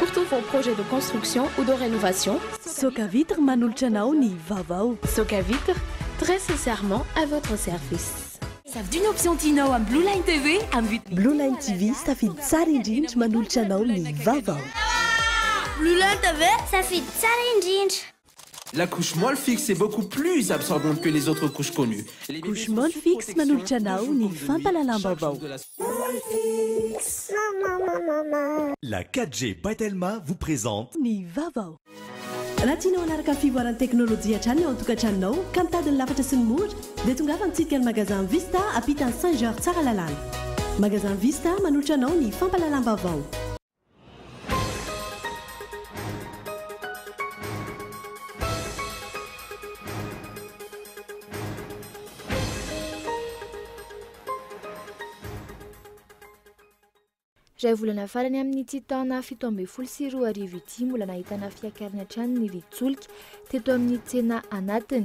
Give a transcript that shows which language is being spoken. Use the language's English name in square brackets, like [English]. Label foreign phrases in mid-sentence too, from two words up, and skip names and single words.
[French] vos projets de construction ou de rénovation. [Malagasy] Soka Vitre manolotra anao ny VAOVAO. [French] Soka Vitre, très sincèrement à votre service. Ça d'une option Tino à Blue Line TV à [Malagasy] Blue Line TV safidy tsara indrindra manolotra anao ny VAOVAO. Blue Line TV safidy tsara indrindra. [French] La couche molle fixe est beaucoup plus absorbante que les autres couches connues. [Malagasy] Couche molle fixe manolotra anao ny fampalalam-baovao. [French] La 4G Batelma vous présente [Malagasy] ny VAOVAO. Raha tianao hanaraka fivoaran'ny teknôlôjia hatrany ao an-tokantranonao ka mitady ny lafatra sy ny mora dia tongava mitsidika ny magasin Vista apitan'ny Saint-Georges tsara lalàna. Magasin Vista manolotra anao ny fampalalam-baovao. Ray volana farany amin'ity taona 17 arivo ity mbola nahitana fiakarana trano ny viditsolika teto amin'ny tsena anatiny.